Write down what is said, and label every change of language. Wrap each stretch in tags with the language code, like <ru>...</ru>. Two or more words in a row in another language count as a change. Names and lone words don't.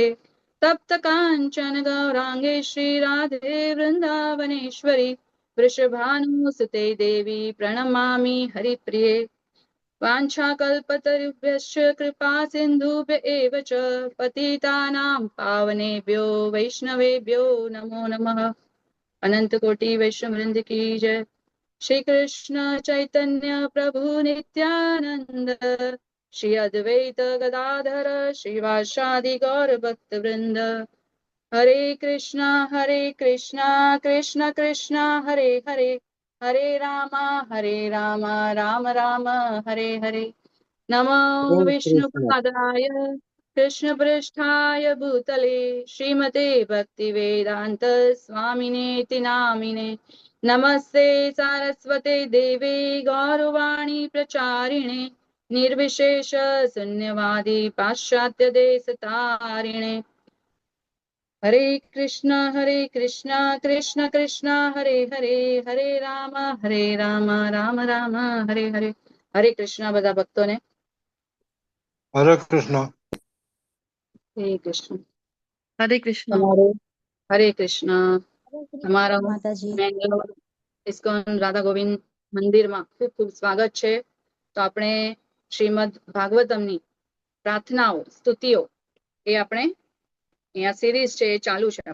<sa>तप्त कांचन गौरांगे श्री राधे वृंदावनेश्वरी वृषभानुसुते देवी प्रणमामि हरिप्रिये। वाञ्छाकल्पतरुभ्यश्च कृपा सिन्धुभ्य एव च पतितानां पावनेभ्यो वैष्णवेभ्यो नमो नमः।</sa> <hi>अनंत कोटि वैष्णव वृंद की जय।</hi> <sa>श्री कृष्ण चैतन्य प्रभु नित्यानंद श्री अद्वैत गदाधर श्रीवासादि गौर भक्त वृंद। हरे कृष्णा कृष्ण कृष्ण हरे हरे हरे राम राम राम हरे हरे। नमो जय कृष्ण। विष्णुपादाय कृष्णपृष्ठाय भूतले श्रीमते भक्तिवेदान्त स्वामिनेति नामिने। नमस्ते सारस्वते देवे गौरवाणी प्रचारिणे निर्विशेष शून्यवादी पाश्चात्य देशतारिणे। हरे कृष्णा कृष्ण कृष्ण हरे हरे हरे राम राम राम हरे हरे।</sa> <gu>हरे कृष्णा બધા ભક્તોને। हरे कृष्ण। હરે કૃષ્ણ। હરે કૃષ્ણ। તમારો હરે કૃષ્ણ। હરે તમારા કૃષ્ણ માતાજી। મેંગલોર ઇસ્કોન રાધા ગોવિંદ મંદિરમાં ખૂબ ખૂબ સ્વાગત છે। તો આપણે શ્રીમદ ભાગવતમની પ્રાર્થનાઓ સ્તુતિઓ એ આપણે અહીંયા સિરીઝ છે એ ચાલુ છે।</gu>